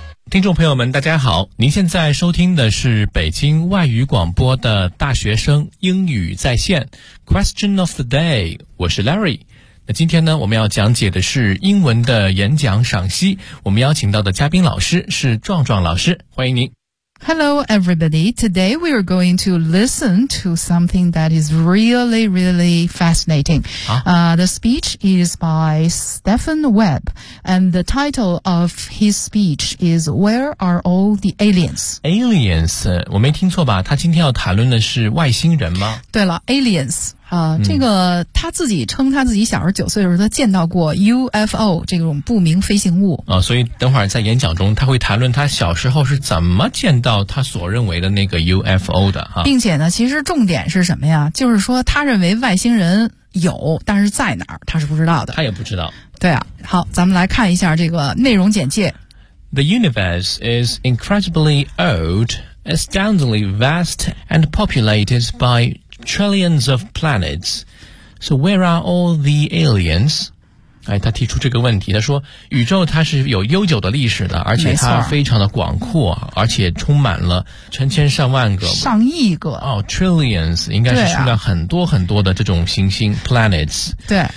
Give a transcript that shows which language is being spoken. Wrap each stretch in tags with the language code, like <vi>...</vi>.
<zh>听众朋友们大家好，您现在收听的是北京外语广播的大学生英语在线 Question of the day， 我是 Larry。今天呢，我们要讲解的是英文的演讲赏析。我们邀请到的嘉宾老师是壮壮老师，欢迎您。</zh> <en>Hello, everybody. Today we are going to listen to something that is really, really fascinating. The speech is by Stephen Webb, and the title of his speech is Where Are All the Aliens?</en> <zh>Aliens, 我没听错吧？他今天要谈论的是外星人吗？对了 ,Aliens. 这个他自己称他自己小时候9岁的时候他见到过 UFO 这种不明飞行物啊，所以等会儿在演讲中他会谈论他小时候是怎么见到他所认为的那个 UFO 的啊，并且呢其实重点是什么呀，就是说他认为外星人有，但是在哪儿他是不知道的，他也不知道。对啊，好，咱们来看一下这个内容简介。</zh> <en>The universe is incredibly old, astoundingly vast and populated bytrillions of planets. So where are all the aliens?</en> <zh>哎，他提出这个问题，他说宇宙它是有悠久的历史的，而且它非常的广阔，而且充满了成千上万个，上亿个哦 trillions 应该是数量很多很多的这种行星 planets。对，</zh>